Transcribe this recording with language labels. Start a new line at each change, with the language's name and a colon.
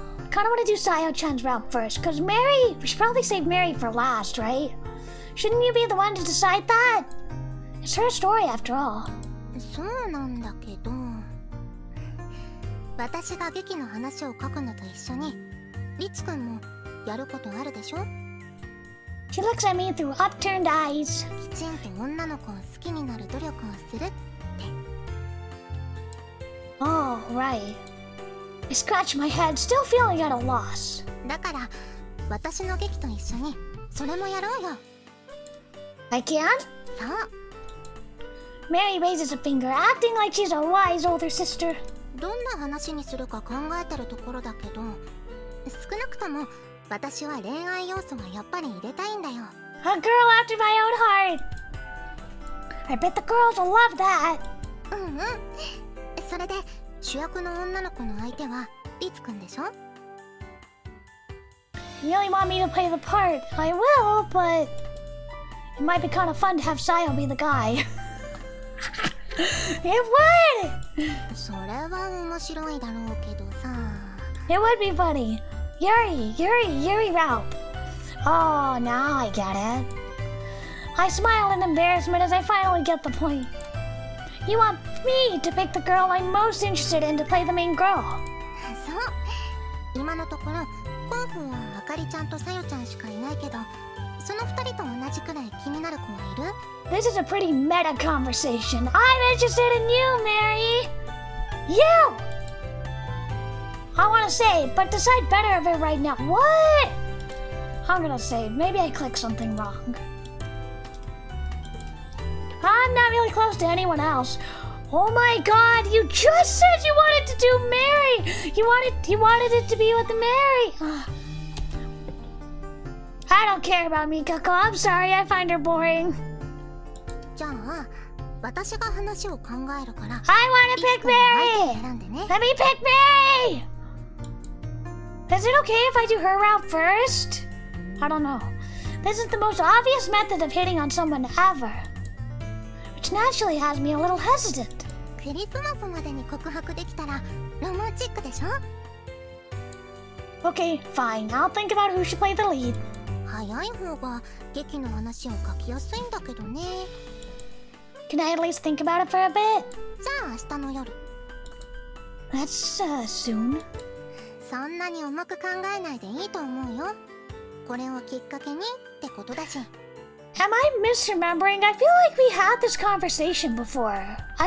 English: Kinda wanna do Sayo-chan's route first, cause Mary, we should probably save Mary for last, right? Shouldn't you be the one to decide that? It's her story after all.
Japanese: そうなんだけど、私が劇の話を書くのと一緒にリツくんもやることあるでしょ？
English: She looks at me through upturned eyes.
Japanese: きちんと女の子を好きになる努力をするって。
English: Oh, right. I scratch my head, still feeling at a loss.
Japanese: だから私の劇と一緒にそれもやろうよ。
English: I can't?
Japanese: そう。
English: Mary raises a finger, acting like she's a wise older sister.
Japanese: どんな話にするか考えてるところだけど、少なくとも私は恋愛要素はやっぱり入れたいんだよ。
English: A girl after my own heart. I bet the girls will love that.
Japanese: うんうん。それで主役の女の子の相手はリツくんでしょ？
English: You really want me to play the part? I will, but it might be kind of fun to have Sayo be the guy. It would!
Japanese: それは面白いだろうけどさ。
English: It would be funny. Yuri route. Oh, now I get it. I smile in embarrassment as I finally get the point. You want me to pick the girl I'm most interested in to play the main girl.
Japanese: そう。今のところコンフはあかりちゃんとさよちゃんしかいないけど、その二人と同じくらい気になる子はいる？
English: This is a pretty meta conversation. I'm interested in you, Mary. You! I want to save, but decide better of it right now. What? I'm gonna save. Maybe I clicked something wrong. I'm not really close to anyone else. Oh my god, you just said you wanted to do Mary! You wanted it to be with Mary! I don't care about Mikako. I'm sorry, I find her boring.
Japanese: じゃあ私が話を考えるから。
English: I wanna pick Mary!
Japanese: 選んでね。
English: Let me pick Mary! Is it okay if I do her route first? I don't know. This is the most obvious method of hitting on someone ever. Which naturally has me a little hesitant.
Japanese: クリスマスまでに告白できたらロマンチックでしょ？
English: Okay, fine. I'll think about who should play the lead.
Japanese: 早い方が劇の話を書きやすいんだけどね。
English: Can I at least think about it for a bit?
Japanese: じゃあ明日の夜。
English: That's soon.
Japanese: そんなに重く考えないでいいと思うよ。これをきっかけにってことだし。
English: Am I misremembering? I feel like we had this conversation before.